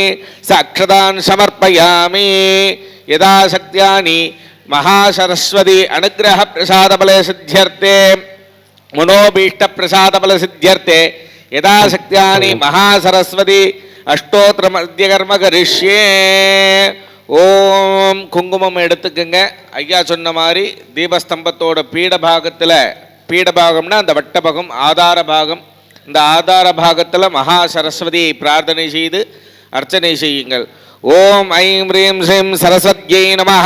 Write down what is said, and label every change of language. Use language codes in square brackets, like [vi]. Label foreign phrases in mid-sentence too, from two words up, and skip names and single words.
[sa] साक्षतान् समर्पयामि. यदा शक्त्यानि महासरस्वती अनुग्रह प्रसाद बल सिद्ध्यर्थे मनोभीष्ट प्रसाद बल सिद्ध्यर्थे यदा शक्त्यानि महासरस्वती अष्टोत्र मध्यकर्म करिष्ये. [ta] ஓம் குங்குமம் எடுத்துக்கங்க. ஐயா சொன்ன மாதிரி தீபஸ்தம்பத்தோட பீட பாகத்தில் பீடபாகம்னா அந்த வட்டபாகம் ஆதார பாகம். இந்த ஆதார பாகத்தில் மகா சரஸ்வதியை பிரார்த்தனை செய்து அர்ச்சனை செய்யுங்கள். [sa] ॐ ऐं ह्रीं श्रीं सरस्वत्यै नमः.